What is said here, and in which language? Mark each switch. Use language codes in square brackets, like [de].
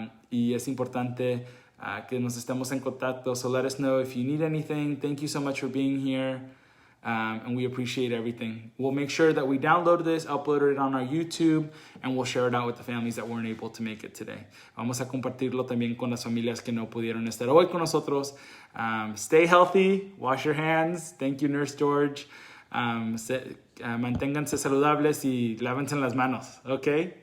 [es] Y es importante que nos estemos en contacto. [en] So let us know if you need anything. Thank you so much for being here. And we appreciate everything. We'll make sure that we download this, upload it on our YouTube, and we'll share it out with the families that weren't able to make it today. [es] Vamos a compartirlo también con las familias que no pudieron estar hoy con nosotros. [en] Stay healthy, wash your hands. Thank you, Nurse George. [es] Manténganse saludables y lávense las manos, ¿ok?